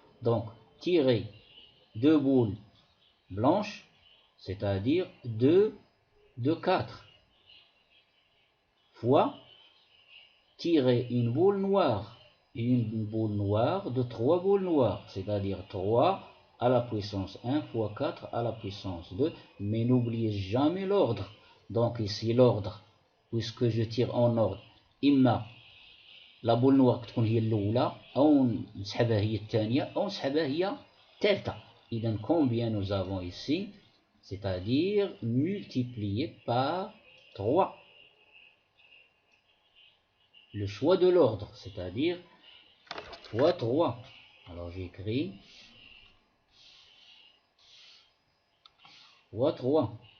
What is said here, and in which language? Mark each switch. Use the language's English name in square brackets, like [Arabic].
[French] Donc, tirer 2 boules blanches, c'est-à-dire 2 de 4, fois tirer une boule noire de 3 boules noires, c'est-à-dire 3 à la puissance 1 fois 4 à la puissance 2, mais n'oubliez jamais l'ordre. Donc ici l'ordre, puisque je tire en ordre, [Arabic] إما [French] la boule noire [Arabic] تكون هي الأولى أو نسحبها هي الثانية أو نسحبها هي الثالثة. [French] إذا combien nous avons ici, c'est-à-dire multiplié par 3. Le choix de l'ordre, c'est-à-dire fois 3. Alors j'écris fois 3.